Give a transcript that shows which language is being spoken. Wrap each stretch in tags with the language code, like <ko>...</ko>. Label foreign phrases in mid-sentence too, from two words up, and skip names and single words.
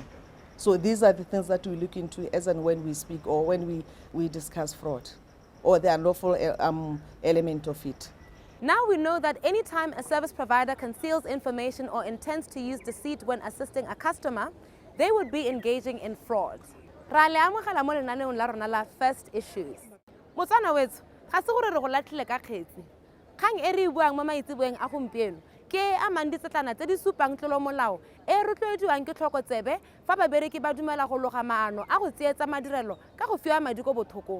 <en>So these are the things that we look into as and when we speak or when we discuss fraud, or the unlawful element of it. Now we know that any time a service provider conceals information or intends to use deceit when assisting a customer, they would be engaging in fraud.</en> <tn>Ra le amogela mo lenaneong la rona la First Issues. Motsana wetso, ga se gore re go latlhile ka kgetsi. Kgang e re buang mo maitseboeng a gompieno ke a mang ditsetlana tse di supang tlolomolao e rotloediwang ke tlhokotsebe fa babereki ba dumela go loga maano a go tsietsa madirelo ka go fiwa madi ko bothokong.</tn>